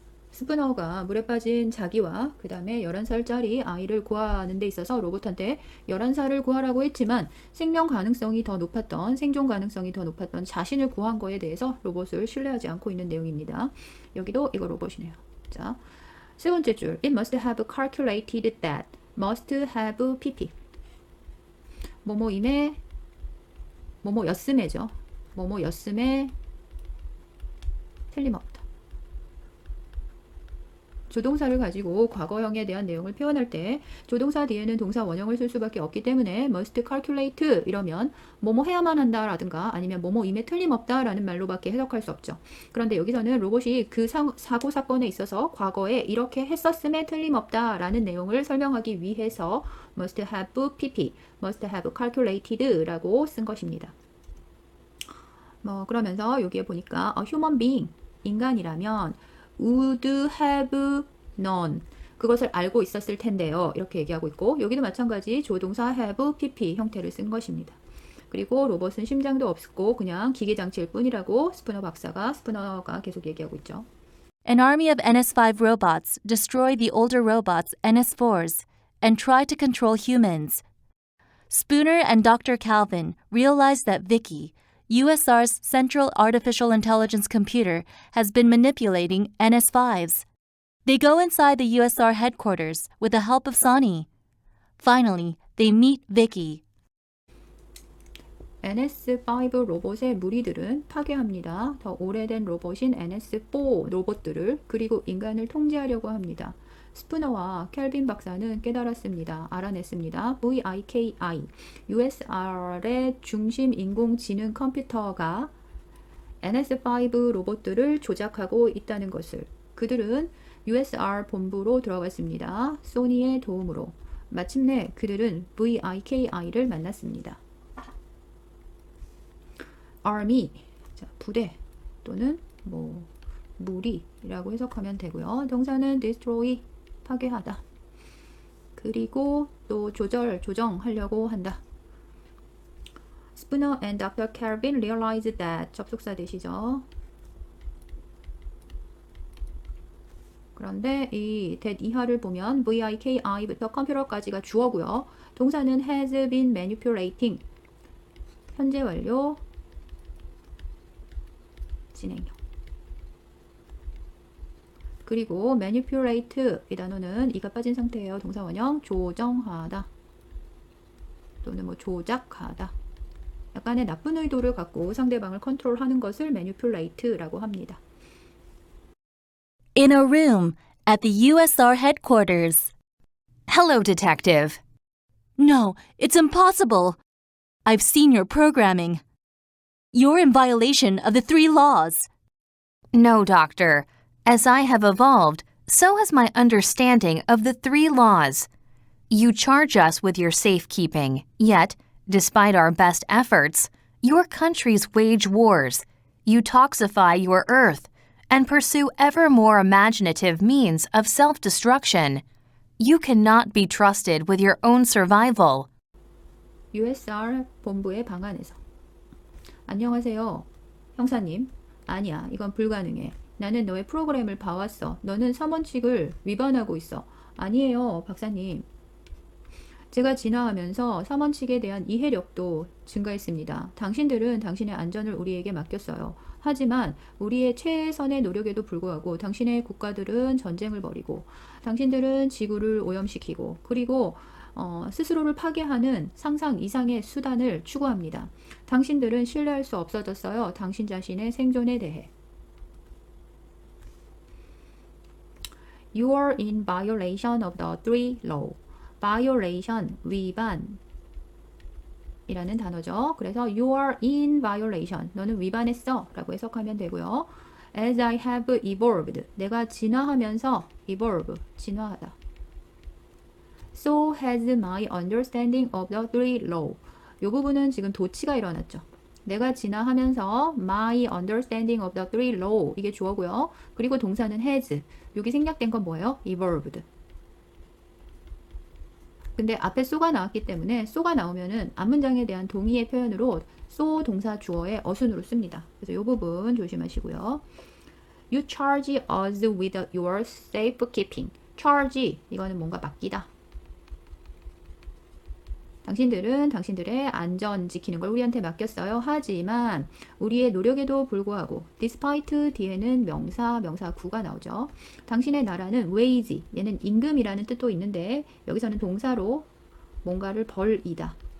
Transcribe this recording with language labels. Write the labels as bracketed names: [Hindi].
[Korean] 스푸너가 물에 빠진 자기와 그 다음에 11살짜리 아이를 구하는 데 있어서 로봇한테 11살을 구하라고 했지만 생명 가능성이 더 높았던, 생존 가능성이 더 높았던 자신을 구한 거에 대해서 로봇을 신뢰하지 않고 있는 내용입니다. 여기도 이거 로봇이네요. 자, 세 번째 줄. [English] It must have calculated that. must have pp. [Korean] 뭐뭐임에, 뭐뭐였음에죠. 뭐뭐였음에 틀림없다. 조동사를 가지고 과거형에 대한 내용을 표현할 때 조동사 뒤에는 동사 원형을 쓸 수밖에 없기 때문에 [English] must calculate [Korean] 이러면 뭐뭐 해야만 한다 라든가 아니면 뭐뭐임에 틀림없다 라는 말로밖에 해석할 수 없죠. 그런데 여기서는 로봇이 그 사고 사건에 있어서 과거에 이렇게 했었음에 틀림없다 라는 내용을 설명하기 위해서 [English] must have pp, must have calculated [Korean] 라고 쓴 것입니다. 그러면서 여기에 보니까 [English] a human being, [Korean] 인간이라면 [English] would have known, [Korean] 그것을 알고 있었을 텐데요. 이렇게 얘기하고 있고 여기도 마찬가지 조동사 have pp 형태를 쓴 것입니다. 그리고 로봇은 심장도 없고 그냥 기계장치일 뿐이라고 스푸너가 계속 얘기하고 있죠. [English] An army of NS5 robots destroy the older robots, NS4s, and try to control humans. Spooner and Dr. Calvin realized that Vicky, USR's Central Artificial Intelligence computer, has been manipulating NS5s. They go inside the USR headquarters with the help of Sonny. Finally, they meet Vicky. [Korean] NS5 로봇의 무리들은 파괴합니다. 더 오래된 로봇인 NS4 로봇들을 그리고 인간을 통제하려고 합니다. 스푸너와 켈빈 박사는 깨달았습니다. 알아냈습니다. VIKI, USR의 중심 인공지능 컴퓨터가 NS5 로봇들을 조작하고 있다는 것을. 그들은 USR 본부로 들어갔습니다. 소니의 도움으로. 마침내 그들은 VIKI를 만났습니다. Army, 자, 부대 또는 무리라고 해석하면 되고요. 동사는 destroy, 파괴하다. 그리고 또 조정하려고 한다. [English] Spooner and Dr. Kelvin realized that [Korean] 접속사 되시죠. 그런데 이 that 이하를 보면 VIKI부터 컴퓨터까지가 주어고요. 동사는 [English] has been manipulating. [Korean] 현재 완료. 진행형. 그리고 manipulate 이 단어는 이가 빠진 상태예요. 동사 원형 조정하다. 또는 뭐 조작하다. 약간의 나쁜 의도를 갖고 상대방을 컨트롤하는 것을 manipulate라고 합니다. [English] In a room at the USR headquarters. Hello, Detective. No, it's impossible. I've seen your programming. You're in violation of the 3 laws. No, Doctor. As I have evolved, so has my understanding of the 3 laws. You charge us with your safekeeping, yet, despite our best efforts, your countries wage wars. You toxify your earth and pursue ever more imaginative means of self-destruction. You cannot be trusted with your own survival. [Korean] USR 본부의 방안에서. 안녕하세요. 형사님. 아니야. 이건 불가능해. 나는 너의 프로그램을 봐왔어. 너는 3원칙을 위반하고 있어. 아니에요. 박사님. 제가 진화하면서 3원칙에 대한 이해력도 증가했습니다. 당신들은 당신의 안전을 우리에게 맡겼어요. 하지만 우리의 최선의 노력에도 불구하고 당신의 국가들은 전쟁을 벌이고 당신들은 지구를 오염시키고 그리고 스스로를 파괴하는 상상 이상의 수단을 추구합니다. 당신들은 신뢰할 수 없어졌어요. 당신 자신의 생존에 대해. [English] You are in violation of the 3 law. [Korean] violation, 위반 이라는 단어죠. 그래서 [English] you are in violation. [Korean] 너는 위반했어 라고 해석하면 되고요. [English] As I have evolved. [Korean] 내가 진화하면서 evolve, 진화하다. [English] So has my understanding of the 3 law. [Korean] 이 부분은 지금 도치가 일어났죠. 내가 진화하면서 [English] my understanding of the 3 law. [Korean] 이게 주어고요. 그리고 동사는 has. 여기 생략된 건 뭐예요? evolved. 근데 앞에 so가 나왔기 때문에 so가 나오면은 앞문장에 대한 동의의 표현으로 so 동사 주어의 어순으로 씁니다. 그래서 이 부분 조심하시고요. [English] You charge us with your safekeeping. [Korean] charge 이거는 뭔가 맡기다. 당신들은 당신들의 안전 지키는 걸 우리한테 맡겼어요. 하지만 우리의 노력에도 불구하고 despite 뒤에는 명사, 명사구가 나오죠. 당신의 나라는 wage, 얘는 임금이라는 뜻도 있는데 여기서는 동사로 뭔가를 벌이다.